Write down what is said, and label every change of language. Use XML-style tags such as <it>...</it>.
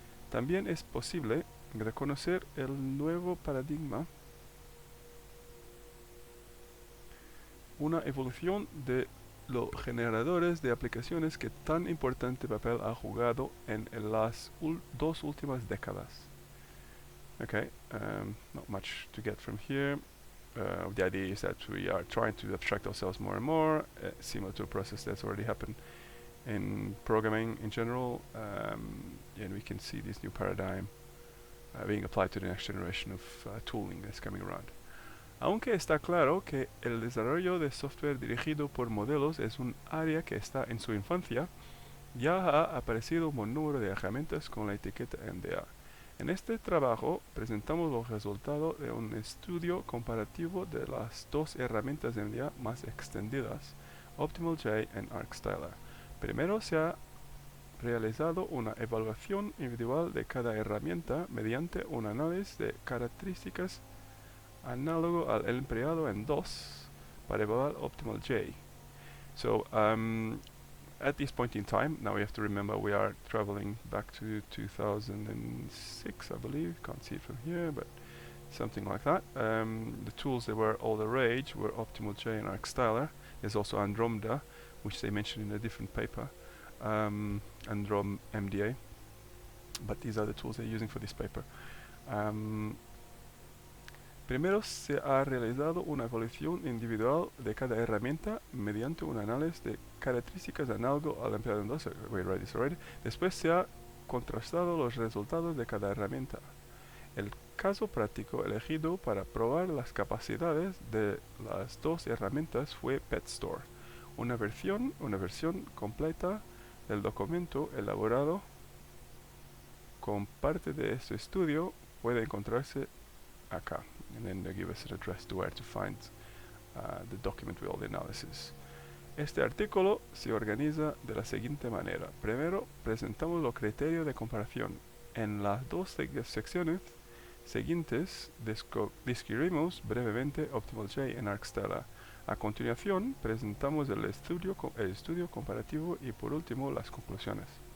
<es>También es posible reconocer el nuevo paradigma, una evolución de los generadores de aplicaciones que tan importante papel ha jugado en las dos últimas décadas.</es> <en>Okay, not much to get from here. The idea is that we are trying to abstract ourselves more and more, similar to a process that's already happened in programming in general, and we can see this new paradigm being applied to the next generation of tooling that's coming around.</en> <es>Aunque está claro que el desarrollo de software dirigido por modelos es un área que está en su infancia, ya ha aparecido un buen número de herramientas con la etiqueta MDA. En este trabajo presentamos los resultados de un estudio comparativo de las dos herramientas de MDA más extendidas, OptimalJ y ArcStyler. Primero se ha realizado una evaluación individual de cada herramienta mediante un análisis de características análogo al empleado en DOS para evaluar OptimalJ.</es> <en>So, at this point in time, now we have to remember we are traveling back to 2006, I believe. Can't see it from here, but something like that. The tools that were all the rage were OptimalJ and ArcStyler. There's also Andromeda, which they mentioned in a different paper, Androm MDA. But these are the tools they're using for this paper.</en> <es>Primero se ha realizado una evaluación individual de cada herramienta mediante un análisis de características análogo al empleado en DOS.</es> <en>We read this already.</en> <es>Después se ha contrastado los resultados de cada herramienta. El caso práctico elegido para probar las capacidades de las dos herramientas fue PetStore, una versión completa del documento elaborado con parte de este estudio puede encontrarse acá.</es> <en>And then they give us an address to where to find the document with all the analysis.</en> <es>Este artículo se organiza de la siguiente manera. Primero, presentamos los criterios de comparación. En las dos secciones siguientes describimos brevemente OptimalJ y ArcStyler. A continuación, presentamos el estudio comparativo y por último las conclusiones.</es>